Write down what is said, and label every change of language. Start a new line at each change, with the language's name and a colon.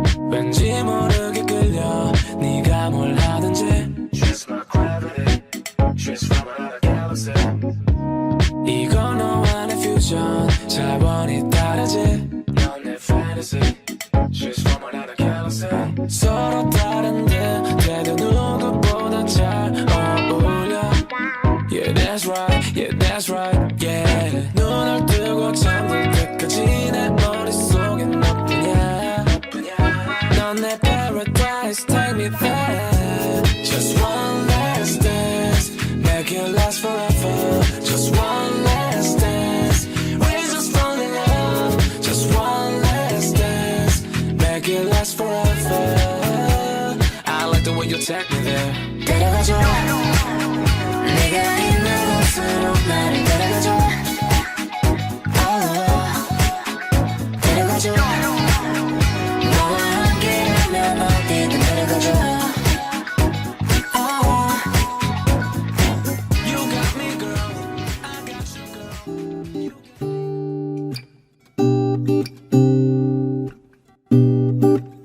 Korean: 왠지 모르게 끌려 네가 뭘 하든지.
English: She's my gravity. She's from another galaxy.
Korean: 이건 너와 내 퓨전. 차원이 다르지. 넌 내 fantasy.
English: She's from another galaxy.
Korean: 서로 다른 듯해도 누구보다 잘 어울려.
English: Yeah, that's right. Yeah, that's right. Yeah.
Korean: 눈을 뜨고 잠들 때까지 내 머릿속엔 너뿐이야. 넌 내 paradise.
English: Take me there. Just one last dance. Make it last forever. Just one last dance. We just fall in love. Just one last dance. Make it last forever. I like the way you take me there.
Korean: 데려가줘. 내가 있는 곳으로 나를 데려가줘. 데려가줘. 너와 함께라면 어디든 데려가줘.
English: You got me girl, I got you girl.